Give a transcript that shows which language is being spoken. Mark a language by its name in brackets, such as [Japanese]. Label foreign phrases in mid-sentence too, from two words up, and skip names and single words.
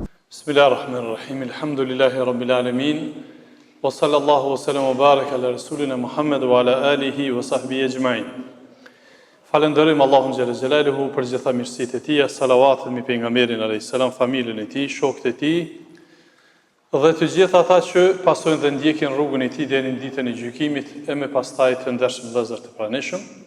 [Arabic] بسم الله الرحمن الرحيم. الحمد لله رب العالمين. وصلى الله وسلم وبارك على رسولنا محمد وعلى آله وصحبه أجمعين. [Albanian] Falenderojmë Allahun [Arabic] جل جلاله [Albanian] për gjitha mirësitë e tij, salavatet mbi pejgamberin [Arabic] عليه السلام, [Albanian] familjen e tij, shokët e tij dhe të gjithë ata që pasojnë dhe ndjekin rrugën e tij deri në ditën e gjykimit e më pastaj të ndershëm vëllezër të pranishëm.